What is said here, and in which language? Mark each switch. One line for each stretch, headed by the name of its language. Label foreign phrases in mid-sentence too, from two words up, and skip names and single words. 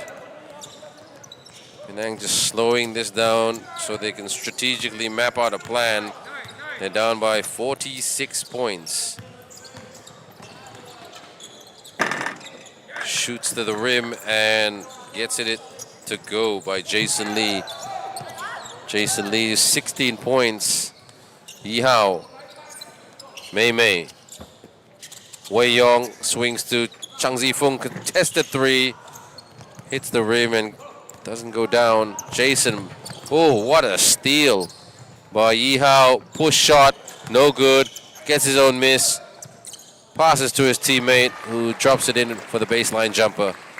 English: Penang just slowing this down so they can strategically map out a plan. They're down by 46 points. Shoots to the rim and gets it to go by Jason Lee. Jason Lee is 16 points. Yihao. Mei Mei. Wei Yong swings to Chang Zifung. Contested 3. Hits the rim and doesn't go down. Jason. Oh, what a steal by Yihao. Push shot. No good. Gets his own miss. Passes to his teammate who drops it in for the baseline jumper.